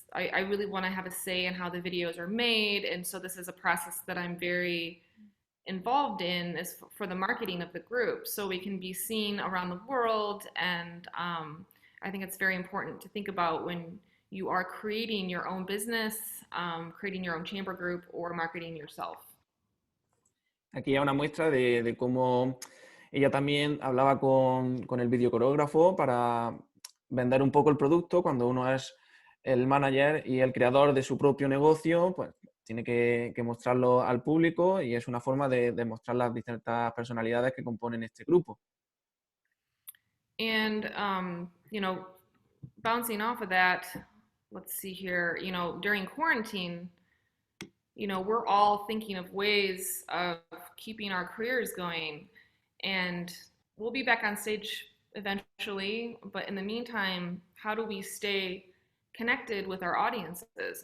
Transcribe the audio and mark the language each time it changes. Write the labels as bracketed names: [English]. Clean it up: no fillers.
[English] I really want to have a say in how the videos are made. And so this is a process that I'm very involved in is for the marketing of the group, so we can be seen around the world. And I think it's very important to think about when you are creating your own business, creating your own chamber group, or marketing yourself. [Spanish] Aquí hay una muestra de cómo ella también hablaba con el videocoreógrafo para vender un poco el producto. Cuando uno es el manager y el creador de su propio negocio, pues tiene que mostrarlo al público, y es una forma de mostrar las distintas personalidades que componen este grupo. [English] And, you know, bouncing off of that, let's see here, you know, during quarantine, you know, we're all thinking of ways of keeping our careers going, and we'll be back on stage eventually, but in the meantime, how do we stay connected with our audiences?